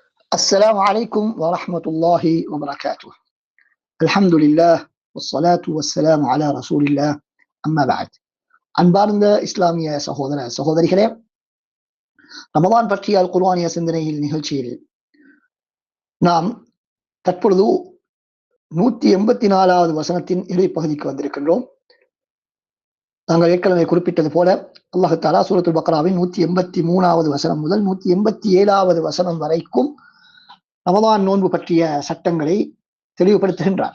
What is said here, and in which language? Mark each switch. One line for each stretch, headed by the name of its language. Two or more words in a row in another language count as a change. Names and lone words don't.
Arabic: السلام عليكم ورحمة الله وبركاته. الحمد لله والصلاة والسلام على رسول الله. أما بعد.
Tamil: அன்பார்ந்த இஸ்லாமிய சகோதர சகோதரிகளே, ரமதான் பற்றிய அல் குர்ஆனிய சிந்தனையில் நிகழ்ச்சியில் நாம் தற்பொழுது 184வது வசனத்தின் இறுதிப்பகுதிக்கு வந்திருக்கின்றோம். நாங்கள் ஏற்கனவே குறிப்பிட்டது போல
Arabic: الله تعالى
Tamil: சூரத்துல் பக்ராவின் 183வது வசனம் முதல் 187வது வசனம் வரைக்கும் ரமதான் நோன்பு பற்றிய சட்டங்களை தெளிவுபடுத்துகின்றார்.